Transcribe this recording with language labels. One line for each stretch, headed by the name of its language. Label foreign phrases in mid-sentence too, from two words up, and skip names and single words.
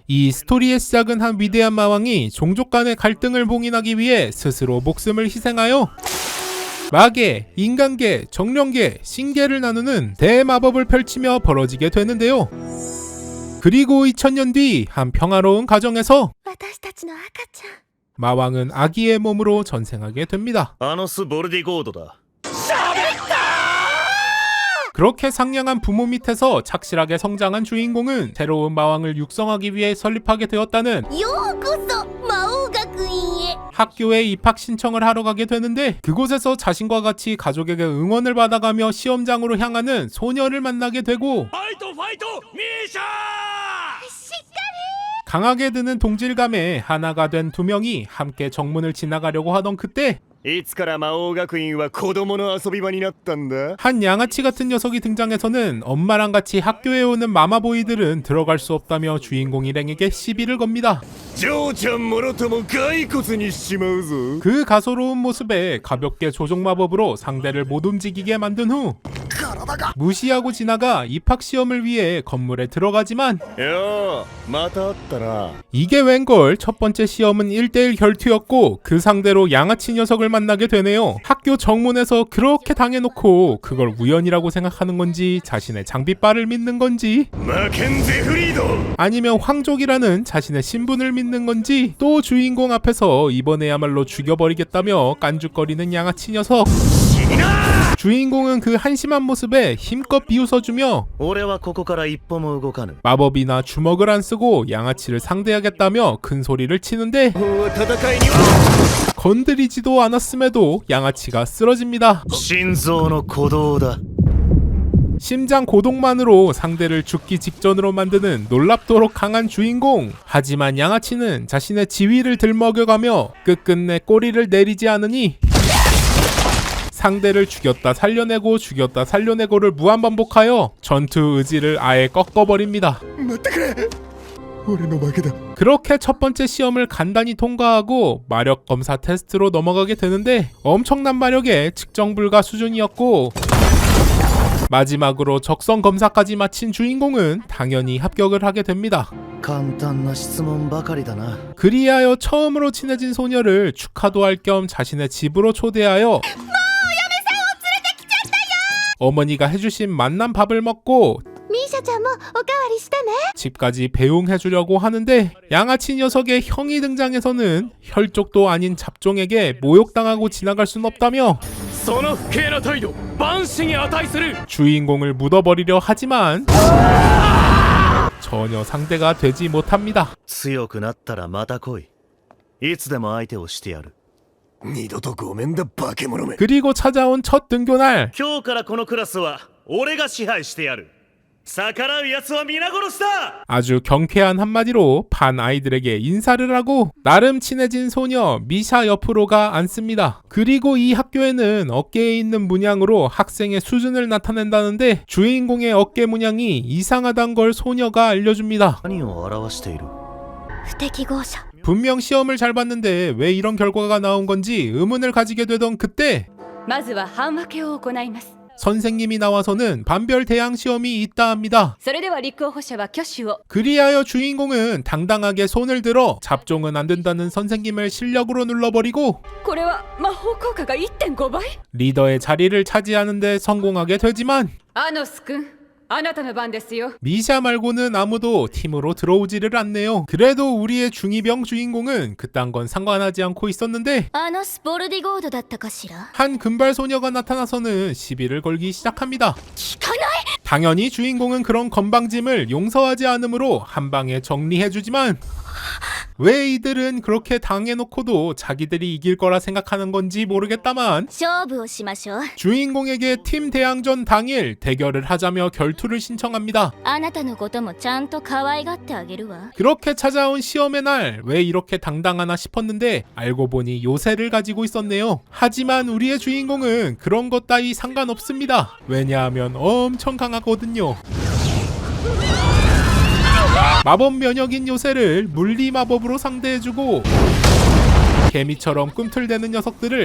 Korean: 이 스토리의 시작은 한 위대한 마왕이 종족 간의 갈등을 봉인하기 위해 스스로 목숨을 희생하여 마계, 인간계, 정령계, 신계를 나누는 대마법을 펼치며 벌어지게 되는데요. 그리고 2000년 뒤 한 평화로운 가정에서
Japanese: 私たちの赤ちゃん
Korean: 마왕은 아기의 몸으로 전생하게 됩니다.
Japanese: アノス・ボルディゴードだ。
Korean: 그렇게 상냥한 부모 밑에서 착실하게 성장한 주인공은 새로운 마왕을 육성하기 위해 설립하게 되었다는
Japanese: ようこそ魔王学院へ
Korean: 학교에 입학 신청을 하러 가게 되는데, 그곳에서 자신과 같이 가족에게 응원을 받아가며 시험장으로 향하는 소녀를 만나게 되고
Japanese: ファイトファイトミーシャー。
Korean: 강하게 드는 동질감에 하나가 된 두 명이 함께 정문을 지나가려고 하던 그때
Japanese: いつから魔王学院は子供の遊び場になったんだ。
Korean: 한 양아치 같은 녀석이 등장해서는 엄마랑 같이 학교에 오는 마마보이들은 들어갈 수 없다며 주인공 일행에게 시비를 겁니다.
Japanese: ジョーちゃんもろとも骸骨にしちまうぞ。
Korean: 그 가소로운 모습에 가볍게 조종 마법으로 상대를 못 움직이게 만든 후 무시하고 지나가 입학 시험을 위해 건물에 들어가지만
Japanese: ようまた会ったな。
Korean: 이게 웬걸 첫 번째 시험은 1대1 결투였고 그 상대로 양아치 녀석을 만나게 되네요. 학교 정문에서 그렇게 당해놓고 그걸 우연이라고 생각하는 건지 자신의 장비빨을 믿는 건지
Japanese: マケンゼフリード。
Korean: 아니면 황족이라는 자신의 신분을 믿는 건지 또 주인공 앞에서 이번에야말로 죽여버리겠다며 깐죽거리는 양아치 녀석. 주인공은 그 한심한 모습에 힘껏 비웃어주며
Japanese: 俺はここから一歩も動かぬ。
Korean: 마법이나 주먹을 안 쓰고 양아치를 상대하겠다며 큰 소리를 치는데
Japanese: 戦いには
Korean: 건드리지도 않았음에도 양아치가 쓰러집니다.
Japanese: 心臓の鼓動だ。
Korean: 심장 고동만으로 상대를 죽기 직전으로 만드는 놀랍도록 강한 주인공. 하지만 양아치는 자신의 지위를 들먹여가며 끝끝내 꼬리를 내리지 않으니 상대를 죽였다 살려내고 죽였다 살려내고를 무한반복하여 전투 의지를 아예 꺾어버립니다.
Japanese: 待ってくれ。俺の負けだ。
Korean: 그렇게 첫 번째 시험을 간단히 통과하고 마력 검사 테스트로 넘어가게 되는데 엄청난 마력의 측정 불가 수준이었고, 마지막으로 적성 검사까지 마친 주인공은 당연히 합격을 하게 됩니다.
Japanese: 簡単な質問ばかりだな。
Korean: 그리하여 처음으로 친해진 소녀를 축하도 할 겸 자신의 집으로 초대하여 어머니가 해주신 맛난 밥을 먹고
Japanese: ミーシャちゃんもおかわりしたね
Korean: 집까지 배웅해주려고 하는데, 양아치 녀석의 형이 등장해서는 혈족도 아닌 잡종에게 모욕당하고 지나갈 순 없다며
Japanese: その不敬な態度、万死に値する。
Korean: 주인공을 묻어버리려 하지만 전혀 상대가 되지 못합니다.
Japanese: 強くなったらまた来い。いつでも相手をしてやる。二度とごめんだ化け物め。
Korean: 그리고 찾아온 첫 등교날,
Japanese: 今日からこのクラスは俺が支配してやる。逆らう奴は皆殺しだ。
Korean: 아주 경쾌한 한마디로 반 아이들에게 인사를 하고 나름 친해진 소녀 미샤 옆으로가 앉습니다. 그리고 이 학교에는 어깨에 있는 문양으로 학생의 수준을 나타낸다는데 주인공의 어깨 문양이 이상하단 걸 소녀가 알려줍니다.
Japanese: 何を表している。不適合者
Korean: 분명 시험을 잘 봤는데 왜 이런 결과가 나온 건지 의문을 가지게 되던 그때
Japanese: まずは半分けを行います。
Korean: 선생님이 나와서는 반별 대항 시험이 있다 합니다.
Japanese: それでは立候補者は挙手を。
Korean: 그리하여 주인공은 당당하게 손을 들어 잡종은 안 된다는 선생님을 실력으로 눌러버리고
Japanese: これは魔法効果が 1.5 倍。
Korean: 리더의 자리를 차지하는데 성공하게 되지만
Japanese: アノス君、あなたの番ですよ。
Korean: 미샤 말고는 아무도 팀으로 들어오지를 않네요. 그래도 우리의 중이병 주인공은 그딴 건 상관하지 않고 있었는데
Japanese: あのスポルディゴードだったかしら
Korean: 한 금발 소녀가 나타나서는 시비를 걸기 시작합니다.
Japanese: 聞かない
Korean: 당연히 주인공은 그런 건방짐을 용서하지 않으므로 한 방에 정리해주지만 왜 이들은 그렇게 당해놓고도 자기들이 이길 거라 생각하는 건지 모르겠다만
Japanese: 勝負をしましょう
Korean: 주인공에게 팀 대항전 당일 대결을 하자며 결투를 신청합니다.
Japanese: あなたのこともちゃんと可愛がってあげるわ
Korean: 그렇게 찾아온 시험의 날 왜 이렇게 당당하나 싶었는데 알고 보니 요새를 가지고 있었네요. 하지만 우리의 주인공은 그런 것 따위 상관없습니다. 왜냐하면 엄청 강하거든요. 마법 면역인 요새를 물리 마법으로 상대해주고 개미처럼 꿈틀대는 녀석들을